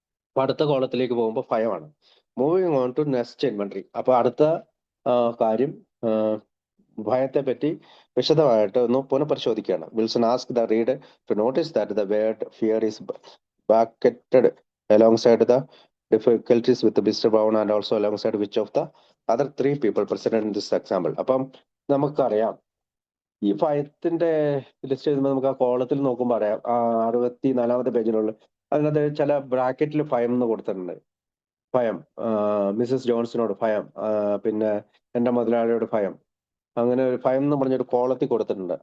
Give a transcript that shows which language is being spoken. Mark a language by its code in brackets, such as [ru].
[ml] അപ്പൊ അടുത്ത കോളത്തിലേക്ക് പോകുമ്പോൾ ഭയമാണ്. [en] Moving on to next inventory. [ml] അപ്പൊ അടുത്ത കാര്യം ഭയത്തെ പറ്റി വിശദമായിട്ട് ഒന്ന് പുനഃപരിശോധിക്കുകയാണ്. [en] Wilson ask the reader to notice that the word fear is bracketed alongside the difficulties with Mr. Brown and also alongside which of the other three people present in this example. [ml] അപ്പം നമുക്കറിയാം ഈ ഭയത്തിന്റെ ലിസ്റ്റ് എഴുതുമ്പോൾ നമുക്ക് ആ കോളത്തിൽ നോക്കുമ്പോൾ അറിയാം 64 പേജിലുള്ള അതിനകത്ത് ചില ബ്രാക്കറ്റിൽ ഭയം എന്ന് കൊടുത്തിട്ടുണ്ട്. ഭയം, മിസ്സസ് ജോൺസിനോട് ഭയം, പിന്നെ എന്റെ മുതലാളിയോട് ഭയം, അങ്ങനെ ഒരു ഭയം എന്ന് പറഞ്ഞൊരു കോളത്തിൽ കൊടുത്തിട്ടുണ്ട്.